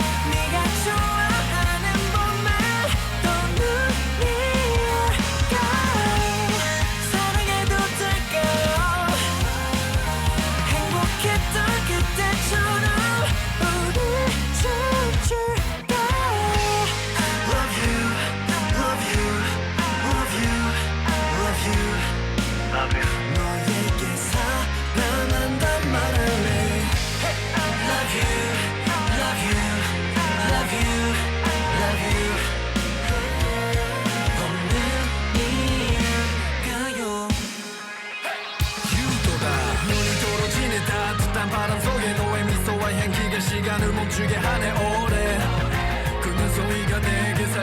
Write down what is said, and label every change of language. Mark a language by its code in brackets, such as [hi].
[ko] 네가 좋아하는 봄에 또 눈이 올까요? 사랑해도 될까요? 행복했던 그때처럼 우리 춤출까요? [en] Love you, love you, love you, love you, love you. [ko] 너에게 사랑한단 말할래. [en] Love you, love you, love you, love you. [ko] 봄눈이 올까요? 유도다 눈이 떨어지는 따뜻한 바람 속에 너의 미소와 향기가 시간을 멈추게 하네 오래 그 눈송이가 내